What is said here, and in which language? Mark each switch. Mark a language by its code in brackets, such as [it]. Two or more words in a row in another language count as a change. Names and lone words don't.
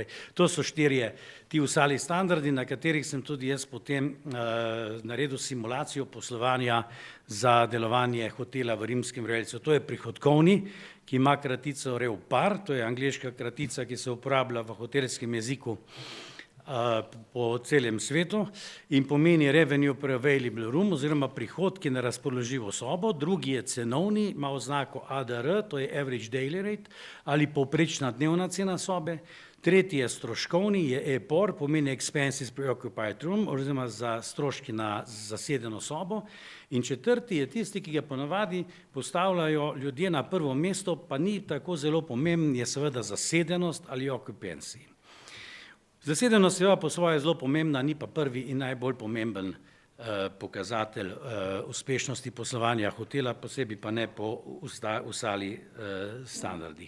[sl] To so 4 ti ostali standardi, na katerih sem tudi jaz potem naredil simulacijo poslovanja za delovanje hotela v Rimskem vrelcu. To je prihodkovni, ki ima kratico REVPAR, to je angleška kratica, ki se uporablja v hotelskem jeziku po celem svetu in pomeni [en] revenue per available room [sl] oziroma prihodki na razpoložljivo sobo. Drugi je cenovni, ima oznako ADR, to je [en] average daily rate [sl] ali povprečna dnevna cena sobe. Tretji je stroškovni, je EPOR, pomeni [en] expenses per occupied room [sl] oziroma za stroški na zasedeno sobo. In četrti je tisti, ki ga ponavadi postavljajo ljudje na prvo mesto, pa ni tako zelo pomemben, je seveda zasedenost ali occupancy. Zasedenost je po svoje zelo pomembna, ni pa prvi in najbolj pomemben pokazatelj uspešnosti poslovanja hotela, posebej pa ne po ostalih standardih.